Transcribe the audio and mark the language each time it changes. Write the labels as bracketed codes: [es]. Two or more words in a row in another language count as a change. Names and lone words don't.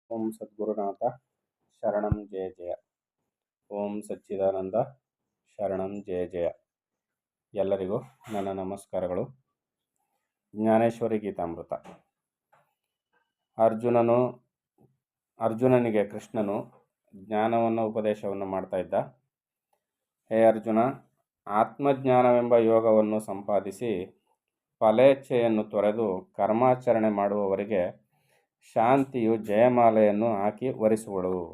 [sa] ಓಂ ಸದ್ಗುರುನಾಥ ಶರಣಂ ಜಯ ಜಯ. ಓಂ ಸಚ್ಚಿದಾನಂದ ಶರಣಂ ಜಯ ಜಯ. [kn] ಎಲ್ಲರಿಗೂ ನನ್ನ ನಮಸ್ಕಾರಗಳು. ಜ್ಞಾನೇಶ್ವರಿ ಗೀತಾಮೃತ. ಅರ್ಜುನನಿಗೆ ಕೃಷ್ಣನು ಜ್ಞಾನವನ್ನು ಉಪದೇಶವನ್ನು ಮಾಡ್ತಾ ಇದ್ದ. ಹೇ ಅರ್ಜುನ, ಆತ್ಮಜ್ಞಾನವೆಂಬ ಯೋಗವನ್ನು ಸಂಪಾದಿಸಿ ಫಲೇಚ್ಛೆಯನ್ನು ತೊರೆದು ಕರ್ಮಾಚರಣೆ ಮಾಡುವವರಿಗೆ ಶಾಂತಿಯು ಜಯಮಾಲೆಯನ್ನು ಹಾಕಿ ವರಿಸುವಳು.